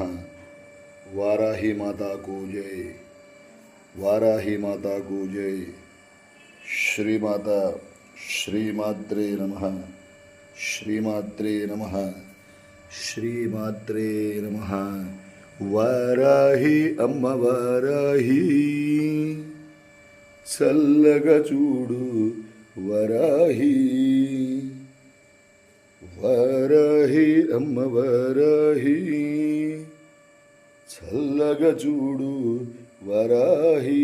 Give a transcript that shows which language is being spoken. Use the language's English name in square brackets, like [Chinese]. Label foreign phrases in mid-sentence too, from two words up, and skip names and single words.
[Hindi] वाराही माता को जय। वाराही माता को जय. [Sanskrit] ಶ್ರೀಮಾತ ಶ್ರೀಮಾತ್ರೇ ನಮಃ. ಶ್ರೀಮಾತ್ರೇ ನಮಃ. ಶ್ರೀಮಾತ್ರೇ ನಮಃ. [Telugu] వారాహి అమ్మ వారాహి, చల్లగ చూడు వరాహి. వారాహి అమ్మ వారాహి, చల్లగ చూడు వరాహి.